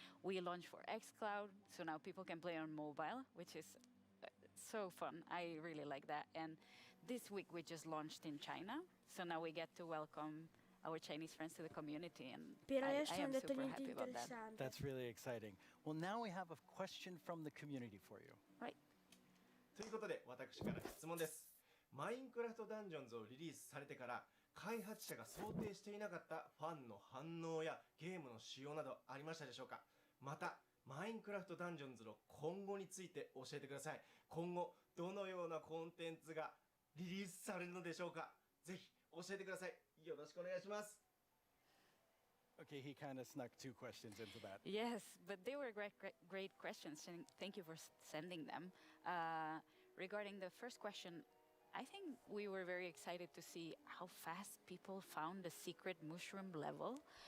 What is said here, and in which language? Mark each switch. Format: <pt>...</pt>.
<en>We launched for xCloud, so now people can play on mobile, which is so fun. I really like that. And this week we just launched in China, so now we get to welcome our Chinese friends to the community, and I am super happy about that. That's really exciting. Well, now we have a question from the community for you. Right.</en> <ja>ということで、私から質問です。マインクラフトダンジョンズをリリースされてから開発者が想定していなかったファンの反応やゲームの仕様などありましたでしょうか。またマインクラフトダンジョンズの今後について教えてください。今後どのようなコンテンツがリリースされるのでしょうか。ぜひ教えてください。よろしくお願いします。</ja> <en>Okay, he kind of snuck 2 questions into that. Yes, but they were great questions, and thank you for sending them. Regarding the first question, I think we were very excited to see how fast people found the secret mushroom level.</en>